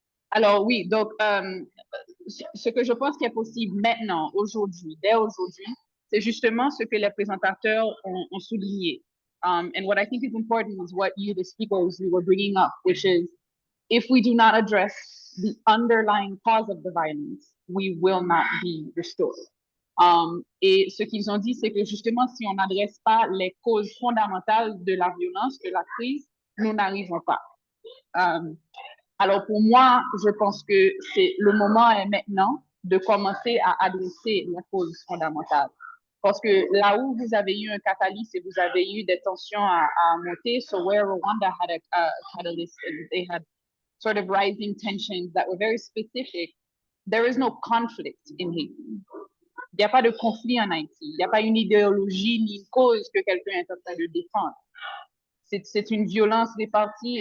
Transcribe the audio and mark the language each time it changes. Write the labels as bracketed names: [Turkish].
[French] Alors oui, donc ce que je pense qui est possible maintenant, dès aujourd'hui, c'est justement ce que les présentateurs ont souligné. [English] And what I think is important is what you, the speakers, you were bringing up, which is if we do not address the underlying cause of the violence, we will not be restored. [French] Et ce qu'ils ont dit, c'est que justement, si on n'adresse pas les causes fondamentales de la violence, de la crise, nous n'arrivons pas. Alors pour moi, je pense que le moment est maintenant de commencer à adresser les causes fondamentales. Parce que là où vous avez eu un catalyse et vous avez eu des tensions à monter, [English] so where Rwanda had a catalyst and they had sort of rising tensions that were very specific, there is no conflict in Haiti. [French] Il n'y a pas de conflit en Haïti. Il n'y a pas une idéologie ni une cause que quelqu'un est en train de défendre. C'est une violence répartie.